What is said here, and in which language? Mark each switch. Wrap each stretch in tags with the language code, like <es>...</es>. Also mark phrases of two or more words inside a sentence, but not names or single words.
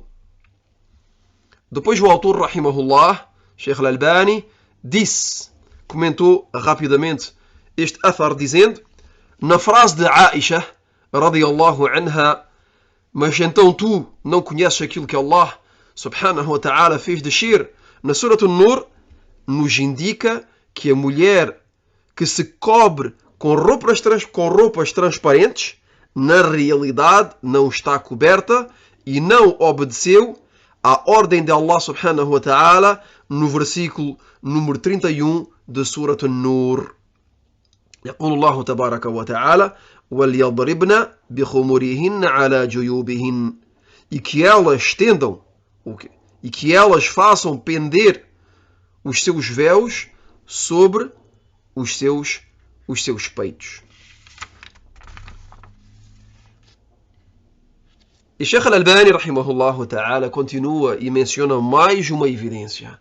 <pt>Depois o autor, rahimahullah, Sheikh Al-Albani, comentou rapidamente este athar dizendo, na frase de Aisha radiyallahu anha, mas então tu não conheces aquilo que Allah</pt> <ar>سبحانه وتعالى</ar> <pt>fez descer na Surat An-Nur, nos indica que a mulher que se cobre com roupas transparentes, na realidade não está coberta e não obedeceu à ordem de Allah</pt> <ar>سبحانه وتعالى</ar> <pt>no versículo número 31 de Surat An-Nur.</pt> <ar>يقول الله تبارك وتعالى وَلْيَضْرِبْنَ بِخُمُرِهِنَّ عَلَى جُيُوبِهِنَّ,</ar> <pt>e que elas estendam e que elas façam pender os seus véus sobre os seus peitos. E Sheikh Al-Albani,</pt> <ar>رحمه الله تعالى,</ar> <pt>continua e menciona mais uma evidência.</pt>